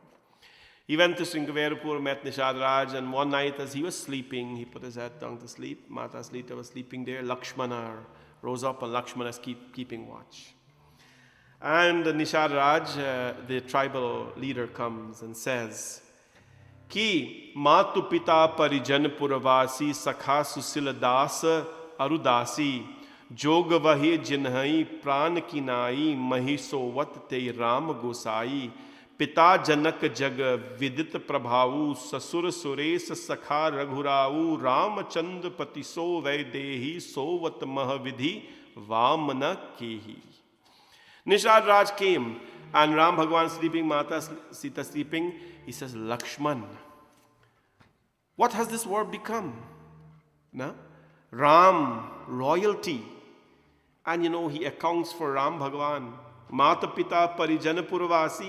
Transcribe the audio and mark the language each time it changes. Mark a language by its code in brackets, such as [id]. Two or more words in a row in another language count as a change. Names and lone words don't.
[en] He went to Shringaverapur, met Nishad Raj, and one night as he was sleeping, he put his head down to sleep. Mata Sita was sleeping there. Lakshmana rose up and Lakshmana is keeping watch. And Nishad Raj, the tribal leader, comes and says, [awa] कि मातु पिता परिजन पुरवासी सखा सुसील दास अरु दासी जोग वहे जिन्हहि प्रान कि नाईं महिसोवत ते राम गोसाईं पिता जनक जग विदित प्रभाऊ ससुर सुरेश सखा रघुराऊ रामचंद्र पति सो वैदेही सोवत महविधि वामन केही. [en] Nishad Raj came and Ram Bhagwan sleeping, Mata Sita sleeping. He says, Lakshman, what has this world become? No? Ram, royalty. And he accounts for Ram Bhagwan. [awa] माता पिता परिजन पुरवासी.